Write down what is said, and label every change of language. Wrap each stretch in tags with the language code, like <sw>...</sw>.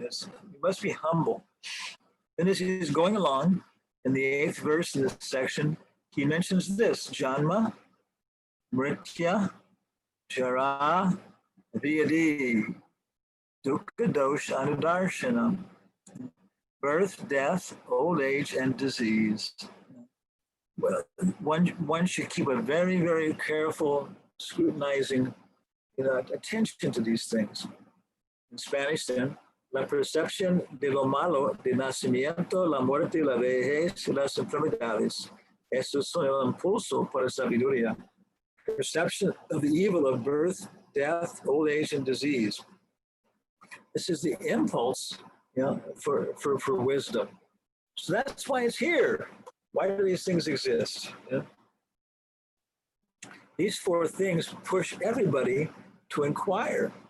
<en>You must be humble. Then as he's going along, in the 8th verse in this section, he mentions this: Janma, Mritya, Jara, Vyadi, Dukkha Dosha Anudarshanam. Birth, death, old age, and disease. Well, one should keep a very, very careful, scrutinizing, attention to these things.</en> <es>In Spanish, then, la percepción de lo malo, de nacimiento, la muerte, la vejez, y las enfermedades. Estos son el impulso para sabiduría.</es> <en>Perception of the evil of birth, death, old age, and disease. This is the impulse, for wisdom. So that's why it's here. Why do these things exist? These 4 things push everybody to inquire.</en>